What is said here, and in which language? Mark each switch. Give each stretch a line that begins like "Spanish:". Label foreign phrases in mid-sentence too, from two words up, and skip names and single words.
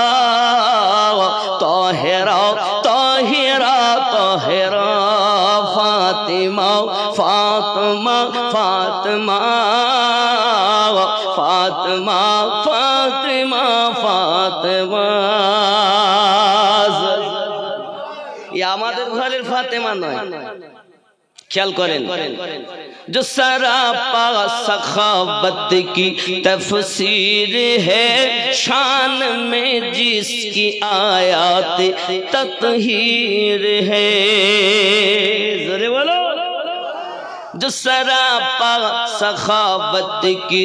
Urdu: طاہرہ طاہرہ طاہرہ فاطمہ فاطمہ فاطمہ فاطمہ فاطمہ فاطمہ یہ
Bangla: আমাদের ঘরের ফাতেমা নয় খেয়াল করেন
Urdu: جو سراپا سخاوت کی تفسیر ہے شان میں جس کی آیات تطہیر ہے ذرے بولو جو سراپا سخاوت کی